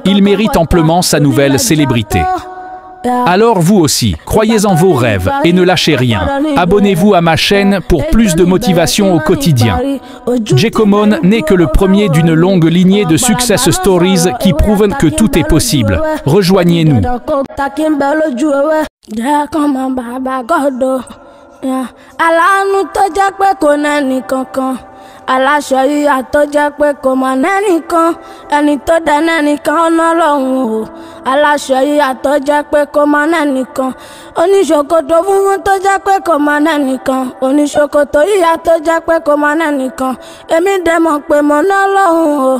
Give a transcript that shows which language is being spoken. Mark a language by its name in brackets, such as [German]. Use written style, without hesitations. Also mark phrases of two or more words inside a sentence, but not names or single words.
[French] Il mérite amplement sa nouvelle célébrité. Alors vous aussi, croyez en vos rêves et ne lâchez rien. Abonnez-vous à ma chaîne pour plus de motivation au quotidien. Djekomon n'est que le premier d'une longue lignée de [English] success stories [French] qui prouvent que tout est possible. Rejoignez-nous. [Yoruba] Aláṣọ yíyá tó jẹ́ pé kò mọ̀ nẹ́nìkan ẹni tó dẹ nẹ́nìkan ọ̀nà lọ́hùn o. Aláṣọ yíyá tó jẹ́ pé kò mọ̀ nẹ́nìkan oníṣòkòtò funfun tó jẹ́ pé kò mọ̀ nẹ́nìkan oníṣòkòtò yíyá tó jẹ́ pé kò mọ̀ nẹ́nìkan èmi dẹ̀ mọ̀ pé mo ná lọ́hùn o.